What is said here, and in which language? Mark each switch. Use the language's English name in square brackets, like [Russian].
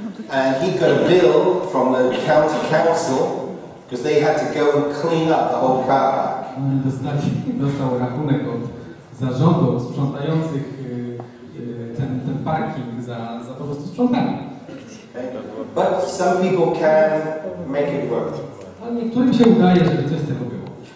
[English] And he got a bill from the county council because they had to go and clean up the whole car park. [Polish] Dostał rachunek od zarządu sprzątających ten parking za po prostu sprzątanie. [English] Okay? But some people can make it work. [Polish] Ale niektórym się udaje, żeby coś z tego było.